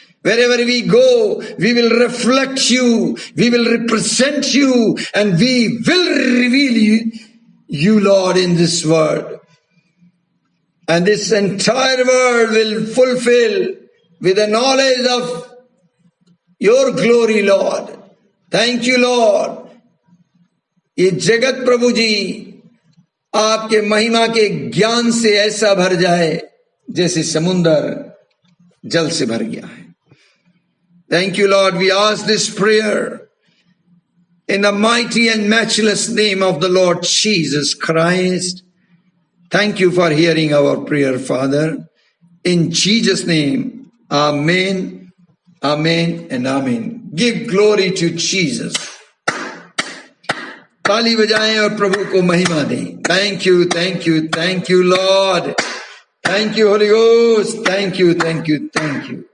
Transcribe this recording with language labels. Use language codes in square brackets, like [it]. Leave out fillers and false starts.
[en] Wherever we go, we will reflect you, we will represent you, and we will reveal you, Lord, in this world. And this entire world will fulfill with the knowledge of your glory, Lord. Thank you, Lord. [hi] ये जगत प्रभु जी आपके महिमा के ज्ञान से ऐसा भर जाए जैसे समुंदर जल से भर गया है. [en] Thank you, Lord. We ask this prayer in the mighty and matchless name of the Lord Jesus Christ. Thank you for hearing our prayer, Father. In Jesus' name, Amen, Amen, and Amen. Give glory to Jesus. [hi] ताली बजाएं और प्रभु को महिमा दें. [en] Thank you, thank you, thank you, Lord. Thank you, Holy Ghost. Thank you, thank you, thank you.